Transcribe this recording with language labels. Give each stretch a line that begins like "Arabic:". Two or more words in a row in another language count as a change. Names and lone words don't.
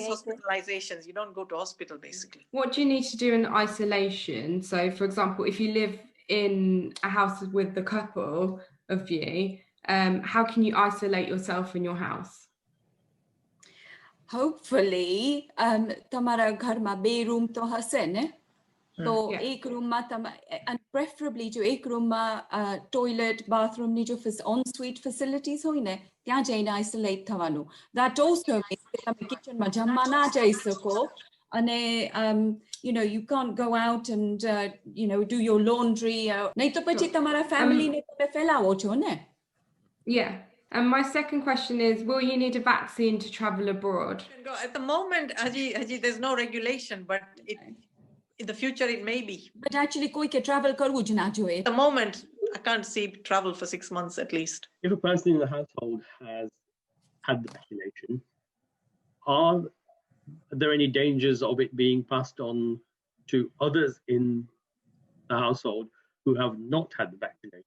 English: appreciate hospitalizations. You don't go to hospital basically. What do you need to do in isolation? So, for example, if you live in a house with the couple of you, how can you isolate yourself in your house? Hopefully,
Gujarati: તમારા ઘરમાં 2 રૂમ તો હશે ને? તો એક રૂમમાં
English: and preferably
Gujarati: જો એક રૂમમાં toilet, bathroom ની જો
English: en-suite facilities
Gujarati: હોય ને ત્યાં જઈને isolate થવાનું.
English: That also means
Gujarati: કે તમે કિચનમાં જમવા ના જઈ સકો અને
English: you can't go out and do your laundry.
Gujarati: નહીં તો પછી તમારા family ને તમે ફેલાવો છો ને?
English: Yeah. And my second question is, will you need a vaccine to travel abroad? At the moment, Haji, there's no regulation, but in the future it may be. But actually,
Gujarati: કોઈકે travel કરવું જ ના જોઈએ.
English: At the moment, I can't see travel for 6 months at least. If a person in the household has had the vaccination, are there any dangers of it being passed on to others in the household who have not had the vaccination?